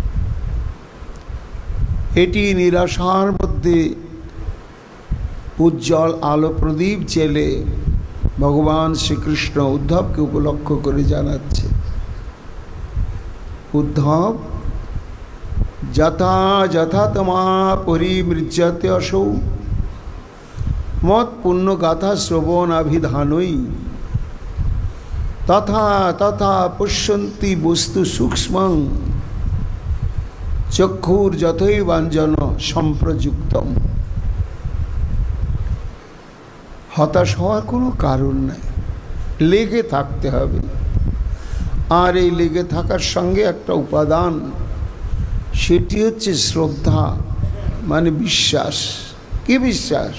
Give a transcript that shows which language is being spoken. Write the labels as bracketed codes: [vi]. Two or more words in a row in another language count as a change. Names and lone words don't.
[bn] এটি নিরাশার মধ্যে উজ্জ্বল আলো প্রদীপ জেলে ভগবান শ্রীকৃষ্ণ উদ্ধবকে উপলক্ষ করে জানাচ্ছে, উদ্ধব, [sa] যথা যথা তমা পরিমৃজ্যতে অসৌ মত পুণ্য গাথা শ্রবণাভিধানই তথা তথা পশ্যন্তি বস্তু সূক্ষ্মং চক্ষুর যথৈবাঞ্জন সম্প্রযুক্তম। [bn] হতাশ হওয়ার কোনো কারণ নাই, লেগে থাকতে হবে। আর এই লেগে থাকার সঙ্গে একটা উপাদান, সেটি হচ্ছে শ্রদ্ধা, মানে বিশ্বাস। কি বিশ্বাস?